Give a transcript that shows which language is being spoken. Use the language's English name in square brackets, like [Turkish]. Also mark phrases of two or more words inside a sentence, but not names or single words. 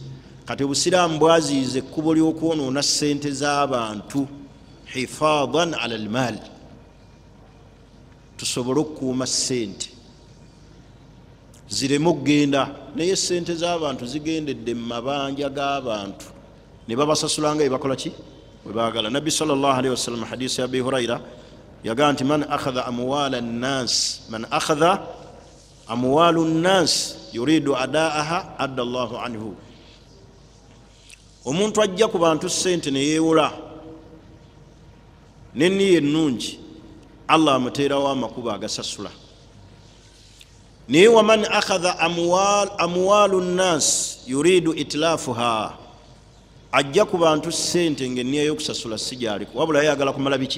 [Ganda] Kati Obusiraamu bwaziyiza ekkubo ly'okwonoona ssente z'abantu [Arabic] حفاظا على المال, [Ganda] tusobole okukuuma ssente zireme okugenda, naye ssente z'abantu zigendedde mu mabanja g'abantu ne babasasula nga bakola ki? Bwe baagala. [Arabic] Nabbi صلى الله عليه وسلم [Ganda] hadiisi ya Abi Hurayra yagaa nti [Arabic] من أخذ أموال الناس من أخذ أموال الناس يريد أداءها أدى الله عنه. [Ganda] Omuntu ajja ku bantu ssente ne yeewola n'enniya ennungi, Allah amuteerawo amakubo agasasula. Naye [Arabic] ومن أخذ أموال الناس يريد إتلافها, [Ganda] ajja ku bantu ssente ng'enniya y'okusasula si gy'aliko, wabula ayagala kumala biki?